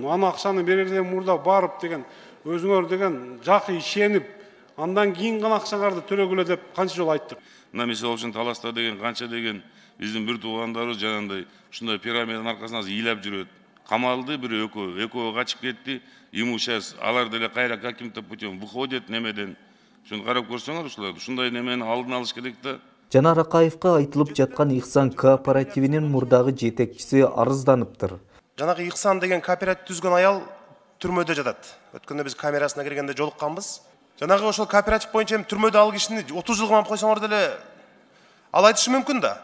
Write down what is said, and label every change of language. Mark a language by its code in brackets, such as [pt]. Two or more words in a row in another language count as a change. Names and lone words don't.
[ky] Аны акчаны берерден мурда барып деген өзүңөр деген жакшы ишенип, андан кийин гана акчаңарды төлөгүлө деп канча жолу айттык. Мына мисалы үчүн Таласта деген канча деген биздин бир туугандарыбыз жанагындай ушундай пирамиданын аркасынан ыйлап жүрөт. Камалды бир экөө качып кетти. [ru] Ему сейчас [ky] алар деле кайра [ru] каким-то путем выходят немеден. [ky] Шуну карап көрсөңөр ушулар ушундай немени алдын алыш керек да. Жанар Акаевка айтылып жаткан Ихсан кооперативинин мурдагы жетекчиси арызданыптыр. Жанагы Ихсан деген кооператив түзгөн аял түрмөдө жатат. Өткөндө биз камерасына киргенде жолукканбыз. Жанагы ошол кооператив боюнча эми түрмөдө ал кишини 30 жылга мамап койсоңор деле ал айтышы мүмкүн да.